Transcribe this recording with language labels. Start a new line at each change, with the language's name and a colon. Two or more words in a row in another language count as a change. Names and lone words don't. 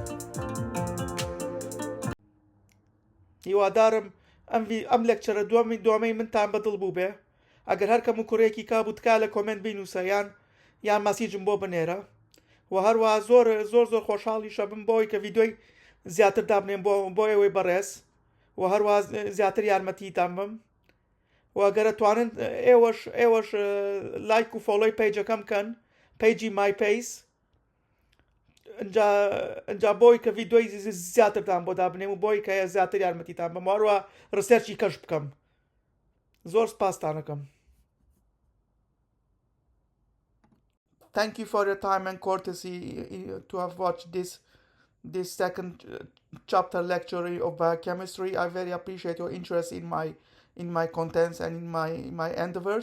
Central Kurdish: هیوادارم ئەم لێکچەرە دوامەی منتان بەدڵ بوو بێ ئەگەر هەر کەم و کوڕێکی کابوو تکا لە کۆمنت بینووسە یان مەسیجم بۆ بنێرە و هەروە زۆر خۆشحاڵیشە بم بۆی کە ڤیدۆی زیاتر دابنێن بۆ ئێوەی بەڕێز و هەروە زیاتر یارمەتیتان بم و ئەگەرە توانن ئێوەش لایک و فۆڵۆی پیجەکەم بکەن پیجی مای پیس ئەجا بۆی کە ڤیدۆی زیاترتان بۆ دابنێم و بۆی کە زیاتر یارمەتیتان بم هەروە ڕسێرچی کەش بکەم زۆر سپاستانەکەم
English: Thank you for your time and courtesy to have watched this second chapter lecture of biochemistry. I very appreciate your interest in my contents and in my endeavors.